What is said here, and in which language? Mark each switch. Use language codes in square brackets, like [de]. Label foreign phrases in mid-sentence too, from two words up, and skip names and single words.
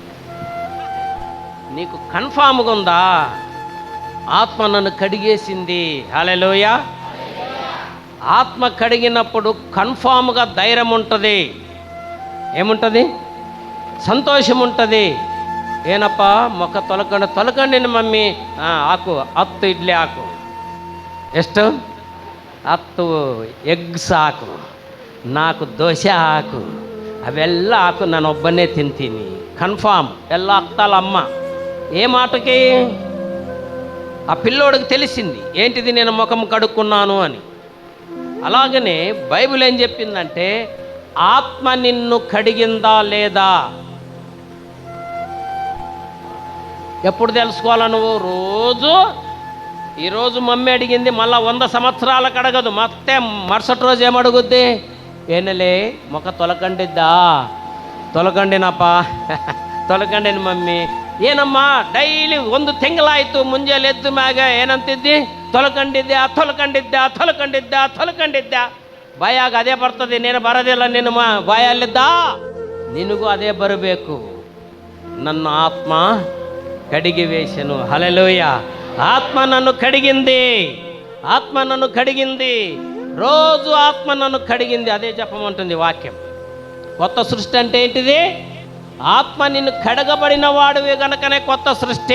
[te] నీకు కన్ఫామ్గా ఉందా? ఆత్మ నన్ను కడిగేసింది. హల్లెలూయా. ఆత్మ కడిగినప్పుడు కన్ఫామ్గా ధైర్యం ఉంటుంది. ఏముంటుంది? సంతోషం ఉంటుంది. [kn] ಏನಪ್ಪ ಮುಖ ತೊಳ್ಕೊಂಡಿನಿ ಮಮ್ಮಿ. ಹಾಕು 10 ಇಡ್ಲಿ ಹಾಕು. ಎಷ್ಟು? 10 ಎಗ್ಸ್ ಹಾಕು, 4 ದೋಸೆ ಹಾಕು, ಅವೆಲ್ಲ ಹಾಕು, ನಾನು ಒಬ್ಬನೇ ತಿಂತೀನಿ. కన్ఫామ్ ಎಲ್ಲ ಹಾಕ್ತಾಳమ్మ. [te] ఏ మాటకి? ఆ పిల్లోడికి తెలిసింది ఏంటిది, నేను ముఖం కడుక్కున్నాను అని. అలాగనే బైబిల్ ఏం చెప్పిందంటే, ఆత్మ నిన్ను కడిగిందా లేదా ఎప్పుడు తెలుసుకోవాలా నువ్వు? రోజు. ఈరోజు మమ్మీ అడిగింది, మళ్ళీ 100 సంవత్సరాలకు అడగదు. [kn] ಮತ್ತೆ [te] మరుసటి రోజు ఏమడుగుద్ది? [kn] ಏನಲೇ ಮುಖ ತೊಲಕಂಡಿದ್ದಾ? ತೊಲಕಂಡಿನಪ್ಪ, ತೊಲಕಂಡಿನ ಮಮ್ಮಿ. ಏನಮ್ಮ ಡೈಲಿ 1 ತಿಂಗಳಾಯಿತು, ಮುಂಜಾನೆ ಎದ್ದು ಮ್ಯಾಗ ಏನಂತಿದ್ದಿ? ತೊಲಕಂಡಿದ್ದೆ, ತೊಲಕಂಡಿದ್ದೆ, ತೊಲಕಂಡಿದ್ದೆ, ತೊಲಕಂಡಿದ್ದೆ. ಬಾಯಾಗ ಅದೇ ಬರ್ತದೆ, ನೀನು ಬರೋದಿಲ್ಲ. ನಿನ್ನ ಬಾಯಲ್ಲಿದ್ದ ನಿನಗೂ ಅದೇ ಬರಬೇಕು. ನನ್ನ ಆತ್ಮ [te] కడిగి వేసెను. హల్లెలూయా. ఆత్మ నన్ను కడిగింది, ఆత్మ నన్ను కడిగింది. రోజు ఆత్మ నన్ను కడిగింది. అదే చెప్పమంటుంది వాక్యం. కొత్త సృష్టి అంటే ఏంటిది? ఆత్మ నిన్ను కడగబడిన వాడివి గనకనే కొత్త సృష్టి.